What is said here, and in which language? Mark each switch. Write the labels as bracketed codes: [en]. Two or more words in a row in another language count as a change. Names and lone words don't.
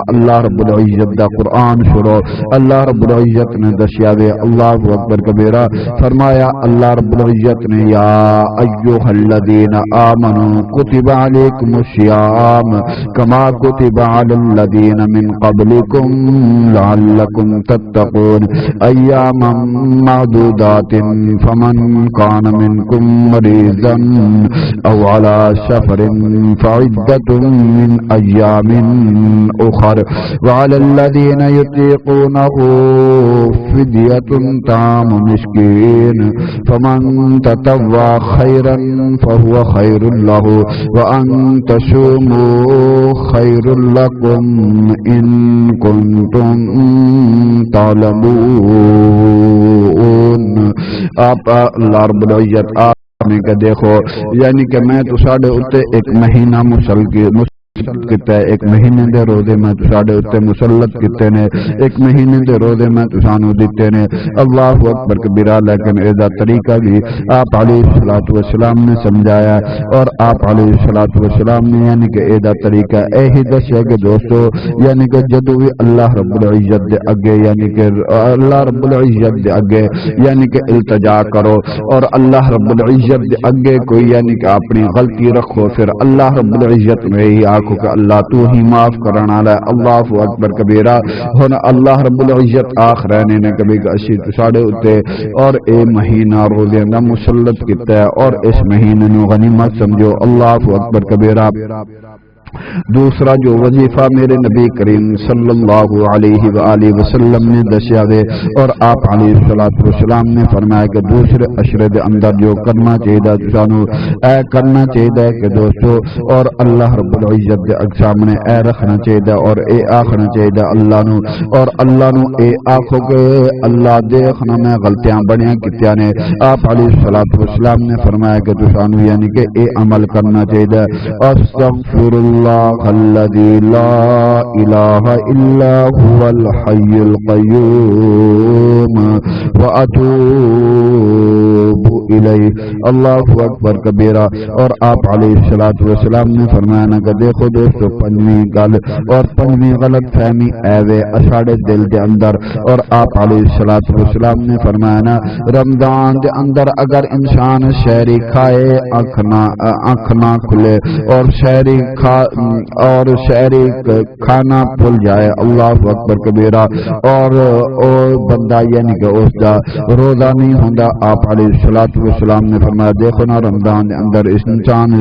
[pa] اللہ رب العزت دا قرآن شروع اللہ رب العزت نے دسیا وے. [ar] اللہ اکبر کبیرہ. [pa] فرمایا اللہ رب العزت نے [ar] یا ایھا الذین آمنوا کتب علیکم الصیام کما کتب علی الذین من قبلکم لعلکم تتقون ایاما معدودات فمن کان منکم مریضا او علی سفر فعدۃ من ایام اخر وعلی الذین یطیقونہ فدیۃ طعام مسکین فمن تطوع خیرا فهو خیر له وان تصوموا خیر لکم ان کنتم تعلمون. [pa] آپ اللہ رب العزت آپ نے کہ دیکھو یعنی کہ میں تو ساڈے اوتے ایک مہینہ کیتا ہے, ایک مہینے دے روزے میں ساڈے اوتے مسلط کیتے نے, ایک مہینے دے روزے میں تسانو دیتے نے. [ar] اللہ اکبر کبیرہ. [pa] لیکن اے دا طریقہ بھی آپ [ar] علیہ السلام [pa] نے سمجھایا, اور آپ [ar] علیہ السلام [pa] نے یعنی کہ اے دا طریقہ اے ہی دسیا کہ دوستو یعنی کہ جدو بھی اللہ رب العزت دے اگے یعنی کہ اللہ رب العزت دے اگے یعنی کہ التجا کرو, اور اللہ رب العزت دے اگے کوئی یعنی کہ اپنی غلطی رکھو, پھر اللہ رب العزت میں ہی آکھو کہ اللہ تو ہی معاف کرنا والا ہے. [ar] اللہ اکبر کبیرہ. [pa] ہن اللہ رب العزت آخ رہنے نے کبھی کہ اسی ساڈے اوتے اور اے مہینہ روزے دا مسلط کیتا ہے, اور اس مہینے نو غنیمت سمجھو. [ar] اللہ اکبر کبیرہ. [pa] دوسرا جو وظیفہ میرے نبی کریم [ar] صلی اللہ علیہ وآلہ وسلم [pa] نے دسیا وے اور آپ [ar] علیہ الصلوۃ والسلام [pa] نے فرمایا کہ دوسرے عشرے دے اندر جو کرنا چاہیے سانو اے کرنا چاہیے کہ دوستو اور اللہ رب العزت دے سامنے اے رکھنا چاہیے اور اے آخنا چاہیے اللہ نو اور اللہ نو اے آخو کہ اللہ دیکھنا میں غلطیاں بڑیاں کیتیاں نے آپ [ar] علیہ الصلوۃ والسلام [pa] نے فرمایا کہ سانو یعنی کہ اے عمل کرنا چاہیے [ar] استغفر اللہ الذی لا الہ الا هو الحی القیوم واتوب الیہ اللہ اکبر کبیرہ۔ [pa] اور آپ [ar] علیہ الصلوۃ والسلام [pa] نے فرمایا نا کہ دیکھو دوستو پنجویں گل اور پنجویں غلط فہمی ایوے ساڈے دل دے اندر اور آپ [ar] علیہ الصلوۃ والسلام [pa] نے فرمایا نا رمضان دے اندر اگر انسان شہری کھائے آنکھ نہ کھلے اور شہری کھانا بھول جائے [ar] اللہ اکبر کبیرہ [pa] اور بندہ یعنی کہ اس دا روزہ نہیں ہوندا آپ [ar] علیہ الصلوۃ والسلام [pa] نے فرمایا دیکھو نا رمضان دے اندر انسان